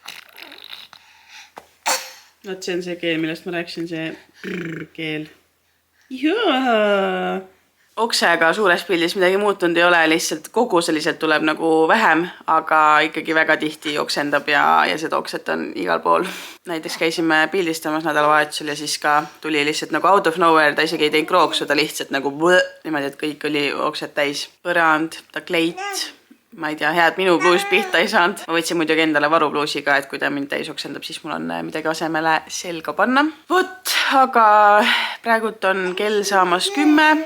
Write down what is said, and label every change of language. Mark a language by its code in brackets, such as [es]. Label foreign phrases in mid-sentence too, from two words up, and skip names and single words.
[et] Vaat see on see keel, millest ma rääksin, see keel. Jaa! Oksega suures pildis midagi muutunud ei ole, lihtsalt koguseliselt tuleb nagu vähem, aga ikkagi väga tihti oksendab ja seda okset on igal pool. Näiteks käisime pildistamas nädalavahetusel ja siis ka tuli lihtsalt nagu [en] out of nowhere, [et] ta isegi ei teinud krooksu, ta lihtsalt nagu niimoodi, et kõik oli okset täis. Põrand, ta kleit. Ma ei tea, head minu pluus pihta ei saanud. Ma võtsin muidugi endale varupluusi ka, et kui ta mind täis oksendab, siis mul on midagi asemele selga panna. Vot, aga praegult on kell saamas 10.